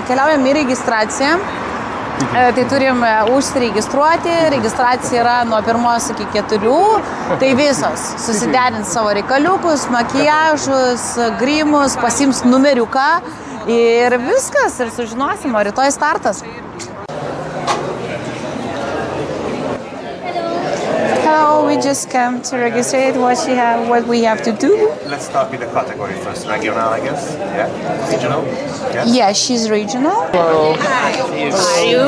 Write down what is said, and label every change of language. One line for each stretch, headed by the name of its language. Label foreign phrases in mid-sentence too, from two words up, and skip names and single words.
Lithuanian: Keliaujam į registraciją. Tai turim užsiregistruoti, registracija yra nuo 1 iki 4, tai visos susiderins savo reikaliukus, makiažus, grimus, pasims numeriuką ir viskas, ir sužinosim, o rytoj startas.
English: Hello, we just came to register what we have to do. Let's start with the category first. Regional, I guess. Yeah. Regional. Yes. Yeah, she's regional. Hello. Are you?